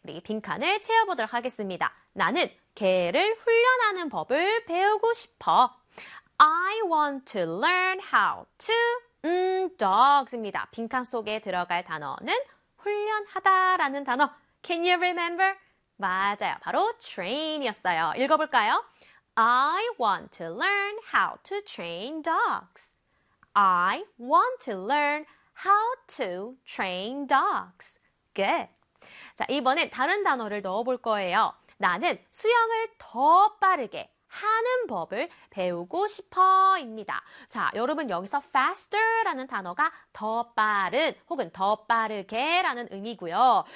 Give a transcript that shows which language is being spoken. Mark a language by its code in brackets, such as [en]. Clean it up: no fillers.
[ko] 우리 빈칸을 채워보도록 하겠습니다. 나는 개를 훈련하는 법을 배우고 싶어. [en] I want to learn how to, dogs입니다. [ko] 빈칸 속에 들어갈 단어는 훈련하다라는 단어. [en] Can you remember? [ko] 맞아요. 바로 train이었어요. 읽어볼까요? [en] I want to learn how to train dogs. I want to learn how to train dogs. Good. [ko] 자, 이번엔 다른 단어를 넣어볼 거예요. 나는 수영을 더 빠르게 하는 법을 배우고 싶어입니다. 자, 여러분 여기서 faster라는 단어가 더 빠른 혹은 더 빠르게라는 의미고요.